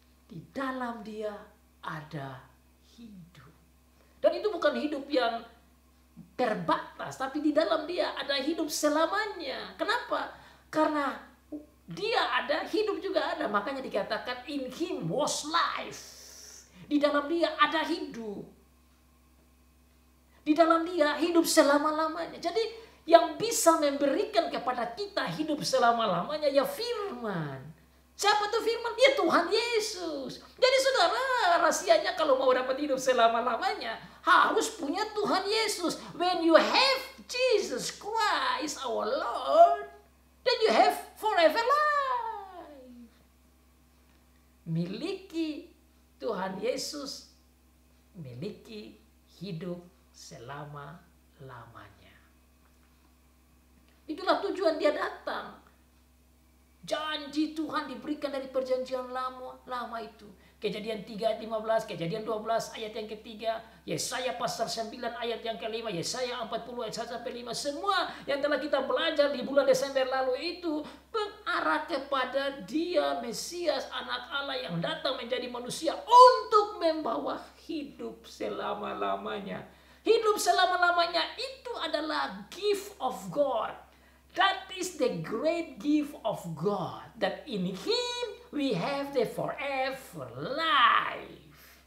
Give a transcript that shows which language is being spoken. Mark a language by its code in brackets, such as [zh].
[id] Di dalam Dia ada hidup. Dan itu bukan hidup yang terbatas, tapi di dalam Dia ada hidup selamanya. Kenapa? Karena Dia ada, hidup juga ada. Makanya dikatakan [en] in Him was life. [id] Di dalam Dia ada hidup. Di dalam Dia hidup selama-lamanya. Jadi yang bisa memberikan kepada kita hidup selama-lamanya ya firman. Siapa tuh firman? Ya Tuhan Yesus. Jadi saudara, rahasianya kalau mau dapat hidup selama-lamanya harus punya Tuhan Yesus. [en] When you have Jesus Christ our Lord, then you have forever life. [id] Miliki Tuhan Yesus, miliki hidup selama-lamanya. Itulah tujuan Dia datang. Janji Tuhan diberikan dari perjanjian lama itu. Kejadian 3 ayat 15, Kejadian 12 ayat yang ketiga, Yesaya pasal 9 ayat yang kelima, Yesaya 40 ayat 1 sampai 5. Semua yang telah kita belajar di bulan Desember lalu itu mengarah kepada Dia Mesias, anak Allah yang datang menjadi manusia untuk membawa hidup selama-lamanya. Hidup selama-lamanya itu adalah [en] gift of God. That is the great gift of God. That in Him we have the forever life.